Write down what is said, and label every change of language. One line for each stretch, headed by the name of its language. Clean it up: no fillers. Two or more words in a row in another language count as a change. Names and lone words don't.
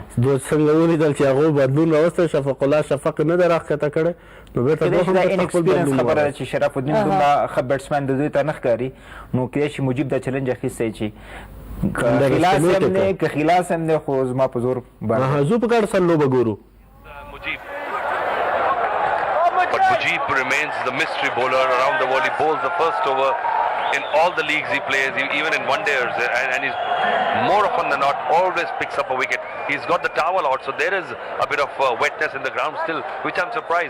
Pashto: دوی څنګه ولیدل چې هغوی بدلون راوستی. شفق الله شفق نه دی راښکته کړی نو بېرته کېدای شي دا انکسپیرینس خبره ده چې شرف الدین دومره ښه بیټسمین د دوی ته نه ښکاري نو کېدای شي مجیب دا چلنج اخیستی چې که خلاص هم دی خو زما په زور باندې زه په ګاډه سره لوبه ګورو.
English: But Mujib remains the mystery bowler around the world. He bowls the first over in all the leagues he plays, even in one-dayers, and he's more often than not always picks up a wicket. He's got the towel out, so there is a bit of wetness in the ground still, which I'm surprised.